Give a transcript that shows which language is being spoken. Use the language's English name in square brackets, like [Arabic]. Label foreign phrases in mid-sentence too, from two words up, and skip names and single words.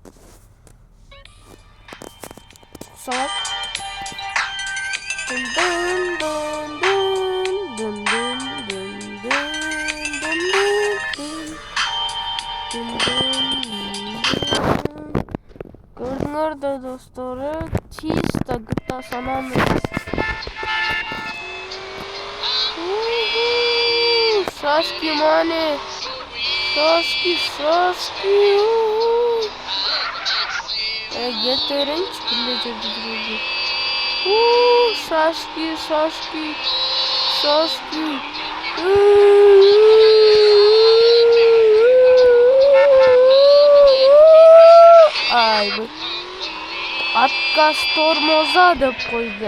[Kyrgyz] Салат. Көрдүңөр да достор, [Russian] чисто GTA San Andreas. Шашки мане. Шашки. [Kyrgyz] Гетеренч биле жүрдү. [Russian] Шашки. [Kyrgyz] Ай, [Russian] отказ тормоза [Kyrgyz] деп койду.